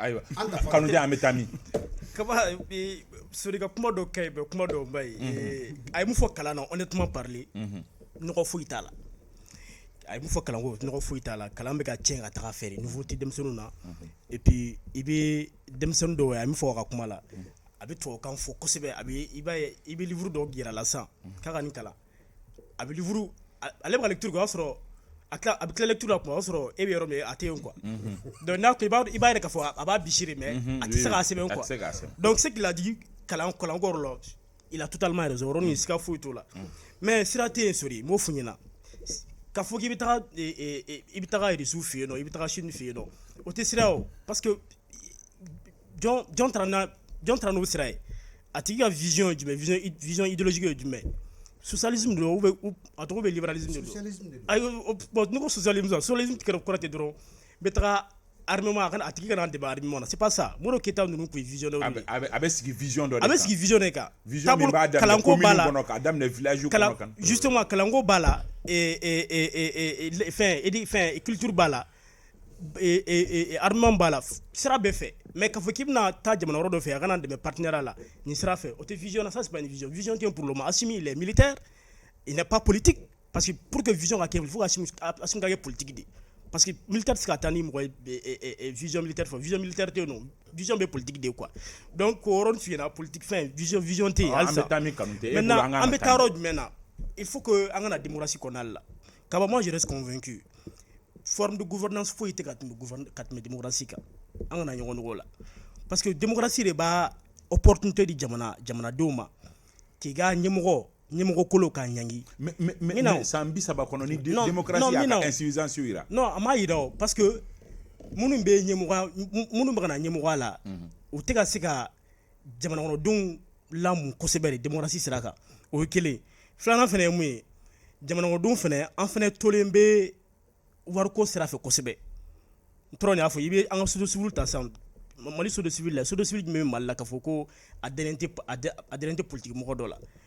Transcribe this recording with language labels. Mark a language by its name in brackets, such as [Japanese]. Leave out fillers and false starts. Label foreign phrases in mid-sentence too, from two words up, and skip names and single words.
[Bambara] ayiwa kanu an bɛ taa min kaba sori ka kuma dɔ kɛ yen kuma dɔ ba ye a ye mun fɔ kalan na [French] honnêtement parler [Bambara] nɔgɔ foyi t'a la a ye mun fɔ kalanko nɔgɔ foyi t'a la kalan bɛ ka tiɲɛ ka taga fɛ nouveau tɛ denmisɛnninw na [French] et puis [Bambara] i bɛ denmisɛnnin dɔw ye a ye min fɔ a ka kuma la a bɛ tubabukan fɔ kosɛbɛ a bɛ i b'a ye i bɛ livre dɔw yira la sisan k'a ka nin kalan a bɛ livre ale bɛ ka lecture kɛ o y'a sɔrɔ a bɛ tila lecture la kuma o y'a sɔrɔ e bɛ yɔrɔ min a tɛ yen quoi donc n'a ko i b'a yɛrɛ k'a fɔ a b'a bisiri mais a tɛ se k'a sɛbɛn quoi donc [French] ce qu'il a dit [Bambara] kalanko yɔrɔ la [French] il a totalement raison [Bambara] yɔrɔ nin siga foyi t'o la mais sira tɛ yen sori m'o f'u ɲɛna k'a fɔ k'i bɛ taga Irisiw fɛ yen nɔ i bɛ taga Chine fɛ yen nɔ o tɛ sira o [French] parce que [Bambara] jɔn taara n'o sira ye a tigi ka vision ye jumɛn [French] vision idéologique [Bambara] ye jumɛn socialisme de ou a tɔgɔ bɛ libéralisme de bon n'i ko socialisme kɔrɔ tɛ dɔrɔn n bɛ taga armement a tigi kana dɛmɛ armement na [French] c'est pas ça [Bambara] Modibo Keyita ninnu tun ye visionnaire ye a bɛ sigi vision dɔ de kan a bɛ sigi vision de kan vision min b'a daminɛ commune kɔnɔ k'a daminɛ village kɔnɔ kan justement kalanko b'a la fɛn culture b'a la armement b'a la sira bɛɛ fɛ mais k'a fɔ k'i bɛna taa jamana wɛrɛ dɔ fɛ a kana dɛmɛ partenariat la nin sira fɛ o tɛ vision na ça [French] c'est pas une vision tɛ pour le moment Assimi il est militaire il n'est pas politique parce que pour que vision [Bambara] ka kɛ [French] il faut que Assimi ka [Bambara] kɛ politique de parce que militaire tɛ se ka taa ni mɔgɔ ye [French] vision militaire [Bambara] fɔ [French] vision militaire [Bambara] tɛ yen nɔ vision bɛ politique de quoi donc o yɔrɔ f'i ɲɛna politique fɛn vision tɛ yen halisa maintenant an bɛ taa yɔrɔ jumɛn na [French] il faut que [Bambara] an kana démocratie kɔnɔna la kaba [French] moi je reste convaincu forme de gouvernance [Bambara] foyi tɛ ka tɛmɛ démocratie kan an kana ɲɔgɔn nɔgɔ la [French] parce que [Bambara] démocratie de b'a opportunité di jamanadenw ma k'i ka ɲɛmɔgɔ kolo k'a ɲangi mais san 30 kɔnɔ ni démocratie y'a ka insuffisance yira non a m'a yira o parce que minnu bɛ ka na ɲɛmɔgɔya la u tɛ ka se ka jamanakɔnɔdenw lamun kosɛbɛ de démocratie sira kan o ye kelen filanan fana ye mun ye jamanakɔnɔdenw fana an fana tolen bɛ wariko sira fɛ kosɛbɛ n tora nin y'a fɔ i bɛ an ka [French] société civile [Bambara] ta sisan Mali [French] société civile [Bambara] la [French] société civile [Bambara] jumɛn bɛ Mali la k'a fɔ ko a dɛnen tɛ politique mɔgɔ dɔ la